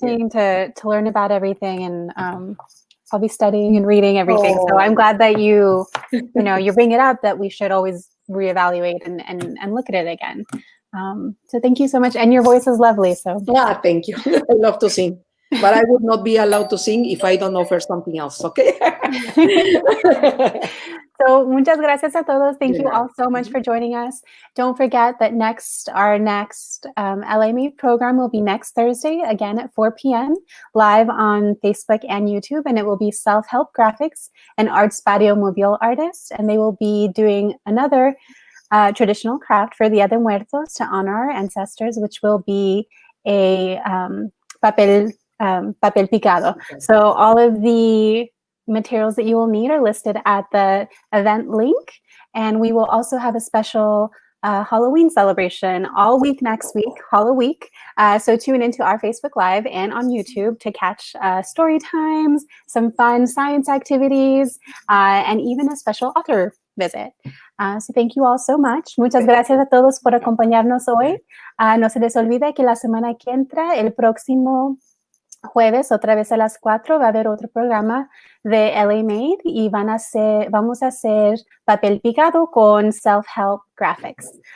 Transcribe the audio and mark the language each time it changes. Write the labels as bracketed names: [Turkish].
[English] interesting to learn about everything, and I'll be studying and reading everything. So I'm glad that you bring it up, that we should always reevaluate and look at it again. So thank you so much. And your voice is lovely. So yeah, thank you. I love to sing, but I would not be allowed to sing if I don't offer something else. Okay. [Spanish] So muchas gracias a todos. [English] Thank you all so much for joining us. Don't forget that our next LME program will be next Thursday, again at 4 p.m. live on Facebook and YouTube, and it will be self-help graphics and arts patio mobile artists, and they will be doing another traditional craft for Dia de Muertos to honor our ancestors, which will be a papel picado. So all of the materials that you will need are listed at the event link, and we will also have a special Halloween celebration all week next week, Halloween. So tune into our Facebook Live and on YouTube to catch story times, some fun science activities, and even a special author visit. So thank you all so much. [Spanish] Muchas gracias a todos por acompañarnos hoy. No se les olvide que la semana que entra, el próximo jueves, otra vez a las 4, va a haber otro programa de LA Made y vamos a hacer papel picado con self-help graphics.